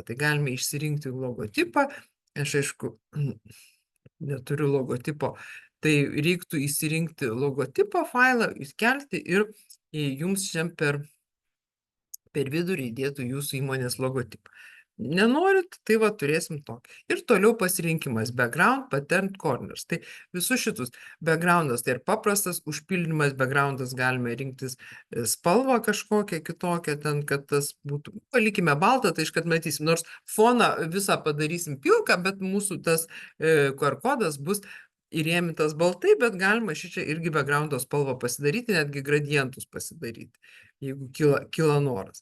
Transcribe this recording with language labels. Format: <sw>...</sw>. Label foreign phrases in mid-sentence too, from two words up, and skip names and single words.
<lt>Tai galime išsirinkti logotipą. Aš aišku, neturiu logotipo. Tai reiktų įsirinkti logotipo failą, įskelti ir jums šiam per vidurį įdėtų jūsų įmonės logotipą. Nenorit, tai turėsim tokį. Ir toliau pasirinkimas</lt> <en>background, pattern, corners.</en> <lt>Tai visus šitus backgroundas, tai ir paprastas užpildymas backgroundas, galime rinktis spalvą kažkokią kitokią, ten, kad tas būtų, palikime baltą, tai iškart matysim, nors foną visą padarysim pilką, bet mūsų tas QR kodas bus įrėmintas baltai, bet galima šičia irgi backgroundo spalvą pasidaryti, netgi gradientus pasidaryti, jeigu kyla noras.</lt>